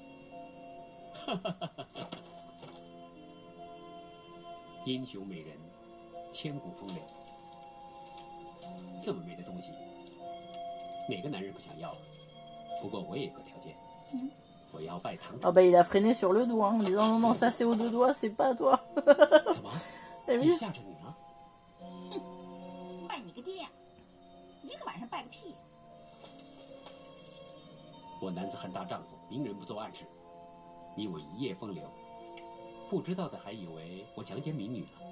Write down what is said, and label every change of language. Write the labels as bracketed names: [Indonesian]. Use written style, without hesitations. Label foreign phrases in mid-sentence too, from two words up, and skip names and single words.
[Chinese] 英雄美人，千古风流。这么美的东西，哪个男人不想要啊？不过我也有个条件，我要拜堂主。 [French] Ah bah il a freiné sur le doigt en disant non non ça c'est aux deux doigts c'est pas à toi. [Chinese] 怎么？ [French] T'as [Chinese] 你 [French] vu [Chinese] 吓着你了？拜你个爹呀！一个晚上拜个屁！我男子汉大丈夫，明人不做暗事。你我一夜风流，不知道的还以为我强奸民女呢。